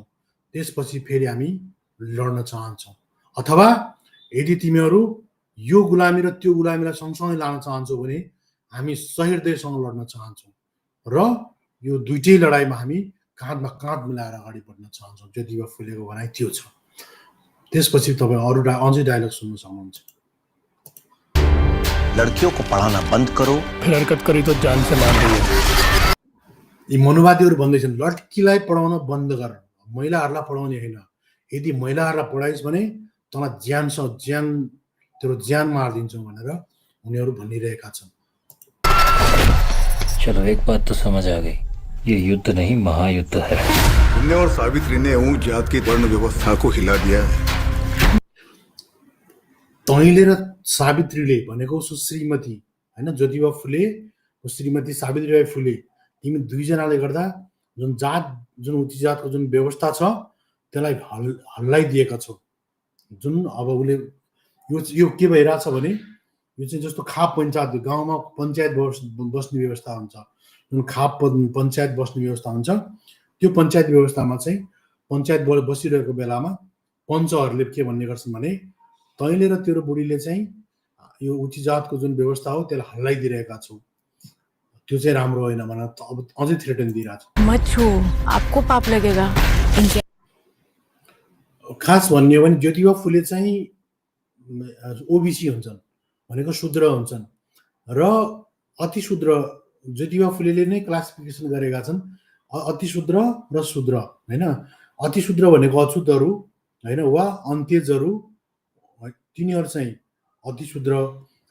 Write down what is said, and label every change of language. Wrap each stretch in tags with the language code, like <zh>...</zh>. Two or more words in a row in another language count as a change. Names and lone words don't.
<ne>त्यसपछि फेरि हामी लड्न चाहन्छौँ। अथवा यदि तिमीहरू यो गुलामी र त्यो गुलामीलाई सँगसँगै लान चाहन्छौ भने हामी सहृदयसँग लड्न चाहन्छौँ र यो दुईटै लडाइँमा हामी काँधमा काँध मिलाएर अगाडि बढ्न चाहन्छौँ। ज्योतिबा फुलेको भनाइ त्यो छ। त्यसपछि तपाईँ अरू अझै डायलग सुन्न सक्नुहुन्छ।</ne> <hi>लड़कियों को पढ़ाना बंद करो, फिर हरकत करी तो जान से मार देंगे।</hi> <ne>यी मनुवादीहरू भन्दैछन् लड्कीलाई पढाउन बन्द गर, महिलाहरूलाई पढाउने होइन। यदि महिलाहरूलाई पढाइस् भने तँलाई तेरो ज्यान मारिदिन्छौँ भनेर उनीहरू भनिरहेका छन्।</ne> <hi>चलो एक बात तो समझ आ गई, ये युद्ध नहीं महायुद्ध है। तुमने और सावित्री ने ऊंच जात की वर्ण व्यवस्था को हिला दिया है।</hi> <ne>तैँले र सावित्रीले भनेको श्रीमती होइन, ज्योतिबा फुले श्रीमती सावित्रीबाई फुले, तिमी दुईजनाले गर्दा जुन उच्च जातको जुन व्यवस्था छ त्यसलाई हल्लाइदिएका छौ। जुन अब उसले यो के भइरहेछ भने यो चाहिँ जस्तो खाप पञ्चायत, गाउँमा पञ्चायत बस्ने व्यवस्था हुन्छ, जुन खाप पञ्चायत बस्ने व्यवस्था हुन्छ, त्यो पञ्चायत व्यवस्थामा चाहिँ पञ्चायत बसिरहेको बेलामा पञ्चहरूले के भन्ने गर्छन् भने तैँले र तेरो बुढीले चाहिँ यो उच्च जातको जुन व्यवस्था हो त्यसलाई हल्लाइदिरहेका छौ, त्यो चाहिँ राम्रो होइन भनेर अब अझै थ्रेटन दिइरहेछ।</ne> <hi>मत छू, आपको पाप लगेगा।</hi> <ne>खास भन्ने हो भने ज्योतिबा फुले चाहिँ ओबिसी हुन्छन् भनेको शूद्र हुन्छन् र अति शूद्र। ज्योतिबा फुलेले नै क्लासिफिकेसन गरेका छन् अति शूद्र र शूद्र होइन। अति शूद्र भनेको अछुतहरू होइन वा अन्त्यजहरू, तिनीहरू चाहिँ अति शूद्र।</ne>